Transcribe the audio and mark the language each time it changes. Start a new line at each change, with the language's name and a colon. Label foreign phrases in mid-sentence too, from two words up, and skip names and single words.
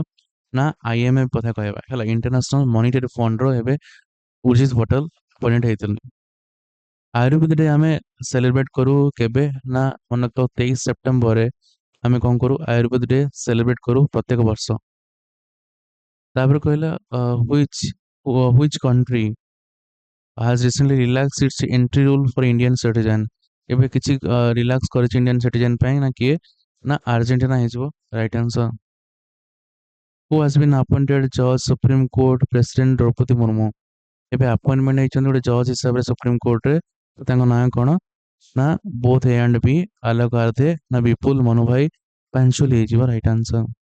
Odia: ନା IMF କଥା କହିବା ହେଲା, ଇଣ୍ଟରନ୍ୟାସନାଲ ମନିଟାରୀ ଫଣ୍ଡର ଏବେ ଉର୍ଜିତ ପଟେଲ ଆପଏଣ୍ଟ ହେଇଥିଲେ। ଆୟୁର୍ବେଦ ଡେ ଆମେ ସେଲିବ୍ରେଟ କରୁ କେବେ? ନା ମନେ ତ 23 ସେପ୍ଟେମ୍ବରରେ ଆମେ କ'ଣ କରୁ? ଆୟୁର୍ବେଦ ଡେ ସେଲିବ୍ରେଟ କରୁ ପ୍ରତ୍ୟେକ ବର୍ଷ। ତାପରେ କହିଲା
English: which country has recently relaxed its entry rule for Indian citizen?
Odia: ଏବେ କିଛି ରିଲାକ୍ସ କରିଛି
English: Indian citizen
Odia: ପାଇଁ। ନା କିଏ? ନା ଆର୍ଜେଣ୍ଟିନା ହେଇଯିବ
English: right answer. Who has been appointed judge Supreme Court President ଦ୍ରୌପଦୀ ମୁର୍ମୁ?
Odia: ଏବେ ଆପଏଣ୍ଟମେଣ୍ଟ ହେଇଛନ୍ତି ଗୋଟେ ଜଜ୍ ହିସାବରେ ସୁପ୍ରିମ କୋର୍ଟରେ। ତାଙ୍କ ନାଁ କ'ଣ? ନା
English: both A and B
Odia: ଆଲୋକ ଆର୍ଥେ ନା ବିପୁଲ ମନୁଭାଇ ପାଞ୍ଚୁଲି ହେଇଯିବ
English: right answer.